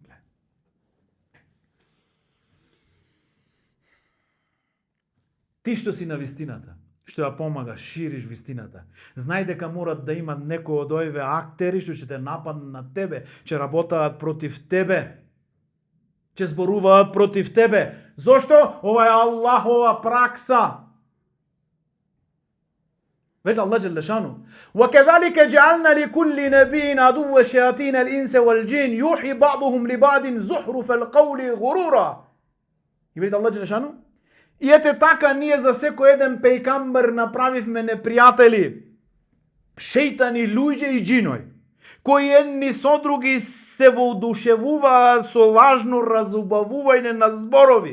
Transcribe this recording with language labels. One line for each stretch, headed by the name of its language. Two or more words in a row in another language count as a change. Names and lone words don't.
Macedonian: Ти што си на вистината, што ја помагаш, шириш вистината, знај дека морат да имат некој од овие актери што ќе те нападнат на тебе, ќе работаат против тебе, ќе зборуваат против тебе. Зошто? Ова е Аллахова пракса. Вели Аллах
Arabic: جل شأنه: وَكَذَلِكَ جَعَلْنَا لِكُلِّ نَبِيٍّ عَدُوًّا شَيَاطِينَ الْإِنسِ وَالْجِنِّ يُوحِي بَعْضُهُمْ لِبَعْضٍ زُخْرُفَ الْقَوْلِ غُرُورًا.
Macedonian: И вели Аллах
Arabic: جل شأنه:
Macedonian: И ете така ние за секој еден пејгамбер направивме непријатели, шејтани, луѓе и џиној, кои едни со други се воодушевуваат со лажно разубавување на зборови.